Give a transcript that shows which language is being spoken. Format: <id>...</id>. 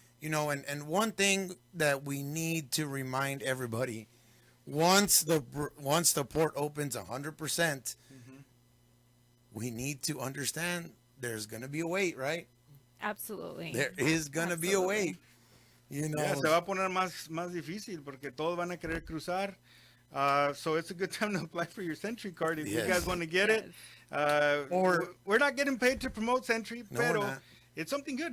<en>And one thing that we need to remind everybody: once the port opens 100%. We need to understand there's going to be a wait, right? Absolutely. There is going to be a wait.</en> <es>Se va a poner más difícil porque todos van a querer cruzar.</es> <en>So it's a good time to apply for your Sentry card if you guys want to get it. We're not getting paid to promote Sentry, pero it's something good.</en>